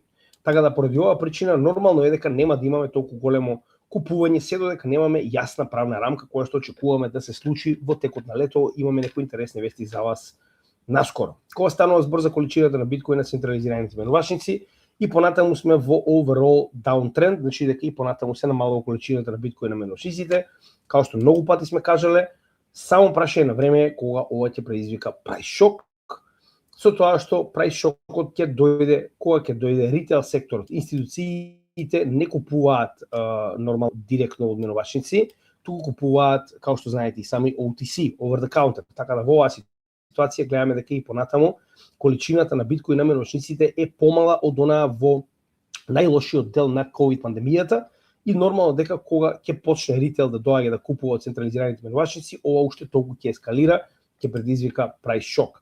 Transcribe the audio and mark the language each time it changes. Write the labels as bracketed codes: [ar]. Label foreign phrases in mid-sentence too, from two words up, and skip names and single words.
[mk] Така да поради оваа причина нормално е дека нема да имаме толку големо купување се додека немаме јасна правна рамка која што очекуваме да се случи во текот на лето. Имаме некои интересни вести за вас наскоро. Кога станува збор за количината на биткоин на централизираните менувачници, и понатаму сме во [en] overall downtrend, [mk] значи дека и понатаму се намалува количината на биткоин на менувачниците, као што многу пати сме кажале, само прашање на време кога ова ќе предизвика прайс шок. Со тоа што прайс шокот ќе дојде кога ќе дојде ритейл секторот, институциите не купуваат нормално директно од менувачници, туку купуваат, како што знаете и сами, [en] OTC, over the counter. [mk] Така да во оваа ситуација гледаме дека и понатаму количината на биткоин на менувачниците е помала од онаа во најлошиот дел на ковид пандемијата и нормално дека кога ќе почне ритейл да доаѓа да купува од централизираните менувачници, ова уште толку ќе ескалира, ќе предизвика прайс шок.